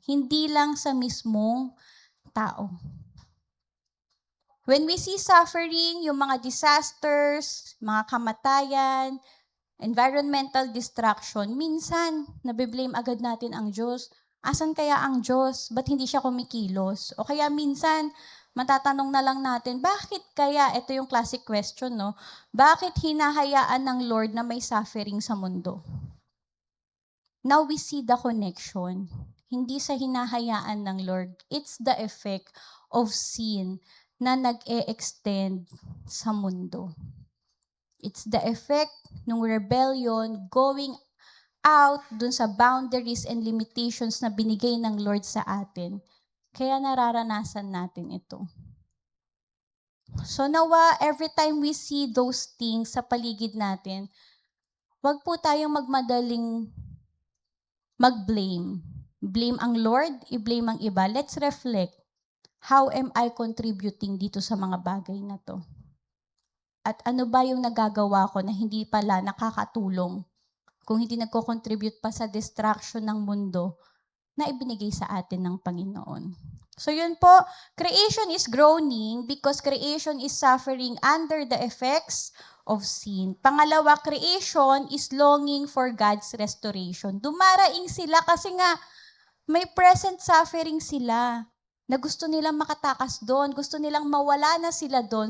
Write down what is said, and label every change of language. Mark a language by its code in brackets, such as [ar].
[tl] Hindi lang sa mismong tao. [en] When we see suffering, [tl] yung mga disasters, mga kamatayan, [en] environmental destruction, [tl] minsan nabiblame agad natin ang Diyos. Asan kaya ang Diyos? Ba't hindi siya kumikilos? O kaya minsan, matatanong na lang natin, bakit kaya, [en] ito yung classic question, [tl] no? Bakit hinahayaan ng Lord na may suffering sa mundo? [en] Now we see the connection. [tl] Hindi sa hinahayaan ng Lord. [en] It's the effect of sin [tl] na nag-e-extend sa mundo. [en] It's the effect ng rebellion going out [tl] dun sa [en] boundaries and limitations [tl] na binigay ng Lord sa atin. Kaya nararanasan natin ito. [en] So nawa, every time we see those things [tl] sa paligid natin, wag po tayong magmadaling mag-blame. Blame ang Lord, i-blame ang iba. [en] Let's reflect. How am I contributing [tl] dito sa mga bagay na to? At ano ba yung nagagawa ko na hindi pala nakakatulong? Kung hindi nagko-contribute pa sa distraction ng mundo na ibinigay sa atin ng Panginoon. [en] So yun po, creation is groaning because creation is suffering under the effects of sin. Pangalawa, creation is longing for God's restoration. [tl] Dumaraing sila kasi nga may present suffering sila na gusto nilang makatakas doon, gusto nilang mawala na sila doon.